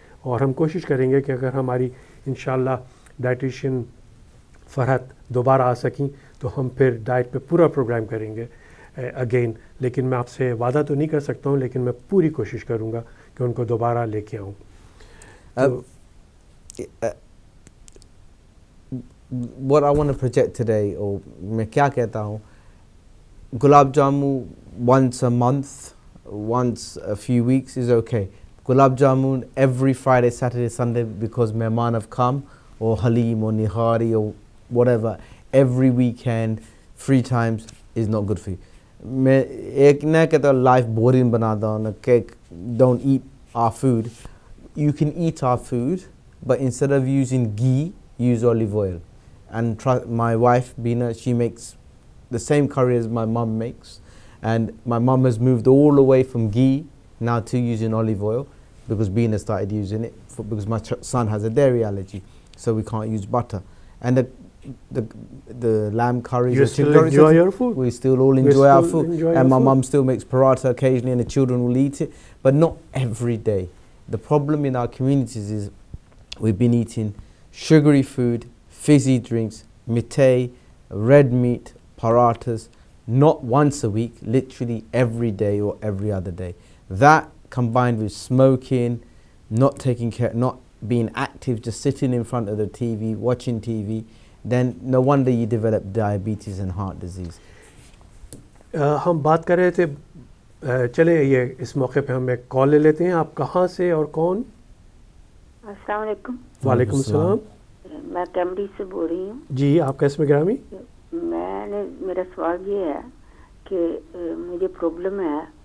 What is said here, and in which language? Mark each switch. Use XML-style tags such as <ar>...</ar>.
<ur>اور ہم کوشش کریں گے کہ اگر ہماری انشاءاللہ ڈائٹیشین فرحت دوبارہ آ سکیں تو ہم پھر ڈائٹ پہ پورا پروگرام کریں گے اگین. لیکن میں آپ سے وعدہ تو نہیں کر سکتا ہوں، لیکن میں پوری کوشش کروں گا کہ ان کو دوبارہ لے کے آؤں.</ur> <en>What I want to project today, or</en> <ur>میں کیا کہتا ہوں، gulab jamun</ur> <en>once a month, once a few weeks is okay. Gulab jamun every Friday, Saturday, Sunday because mehman have come, or halim or nihari or whatever, every weekend, 3 times is not good for you.</en> <ur>میں ایک نہ کہتا life boring بنا دو نا کہ</ur> <en>don't eat our food. You can eat our food, but instead of using ghee, use olive oil. And my wife Bina, she makes the same curry as my mum makes, and my mum has moved all the way from ghee now to using olive oil because Bina started using it because my son has a dairy allergy, so we can't use butter. And the lamb curries, you still enjoy your food. We still all enjoy our food, and my mum still makes paratha occasionally, and the children will eat it, but not every day. The problem in our communities is we've been eating sugary food, fizzy drinks, mithai, red meat, parathas, not once a week, literally every day or every other day. That combined with smoking, not taking care, not being active, just sitting in front of the TV, watching TV, then no wonder you develop diabetes and heart disease.</en> <ur>ہم بات کر رہے تھے، چلیں یہ اس موقع پہ ہم ایک کال لے لیتے ہیں. آپ کہاں سے اور کون؟ السلام علیکم. وعلیکم السلام. میں کیمبرج سے بول رہی ہوں. جی آپ کا اسم گرامی؟ میرا سوال یہ ہے کہ مجھے پرابلم ہے.</ur>